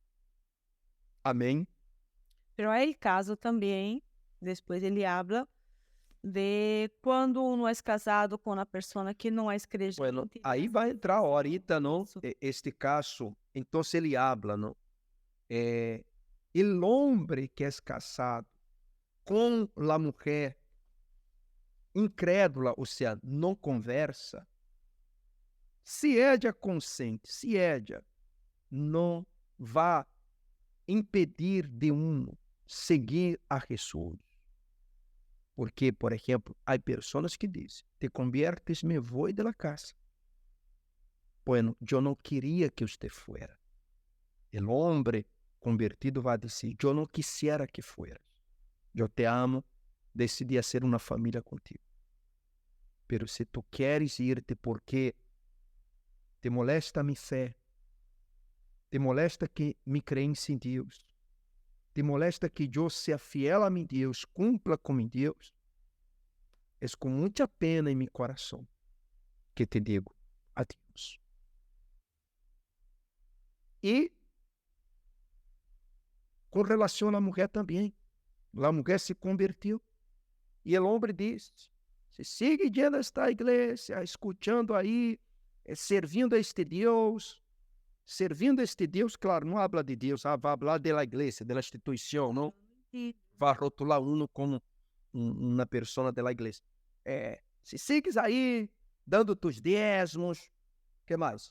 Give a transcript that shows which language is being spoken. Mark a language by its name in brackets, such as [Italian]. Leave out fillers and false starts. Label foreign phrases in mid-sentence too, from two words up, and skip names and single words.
[Portuguese] Amém? Pero há o caso também, depois ele habla de quando uno é casado com uma pessoa que não é crente. Bueno, aí vai entrar ahorita, não? Este caso, então ele habla, não? El hombre que é casado com a mulher incrédula, ou seja, não conversa, se ella consente, se ella não vai impedir de seguir a Jesus. Porque, por exemplo, há pessoas que dizem: [Spanish] te conviertes, [Portuguese] me vou [Spanish] de la casa. [Portuguese] Bueno, eu não queria que você fuera. O homem convertido vai dizer: eu não [Spanish] quisiera que fueras. [Portuguese] Eu te amo, decidi ser uma família contigo. Pero se tu queres [Spanish] irte porque te molesta [Portuguese] minha fé, [Spanish] te molesta que me creencia [Portuguese] em Deus, [Spanish] te molesta [Portuguese] que eu seja fiel a meu Deus, cumpla com meu Deus, é com muita pena em meu coração que te digo adiós. E com relação à mulher também. A mulher se convertiu. E o homem disse, [Spanish] se sigue yendo a esta [Portuguese] igreja, escutando aí, servindo a este Deus, claro, não habla de Deus, vai falar da igreja, da instituição, não? E vai rotular uno como uma pessoa da igreja. [Spanish] Se sigues [Portuguese] aí, [Spanish] dando tus dízimos, [Portuguese] que mais?